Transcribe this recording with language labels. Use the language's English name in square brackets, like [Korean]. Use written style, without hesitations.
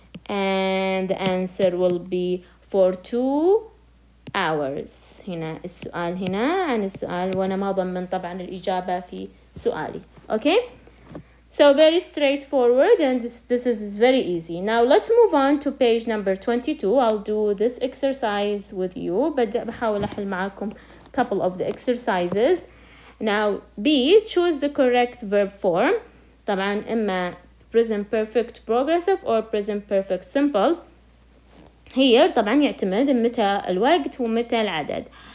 [English] And the answer will be for 2 hours. [Arabic] هنا السؤال هنا عن السؤال، وأنا ما ضمن طبعا الإجابة في سؤالي. [English] Okay, so very straightforward, and this is very easy. Now let's move on to page number 22. I'll do this exercise with you. [Arabic] بحاول أحل معاكم [English] couple of the exercises. Now B, choose the correct verb form. [Arabic] طبعا إما [English] present perfect progressive or present perfect simple. [Arabic] Here طبعا يعتمد متى الوقت ومتى العدد.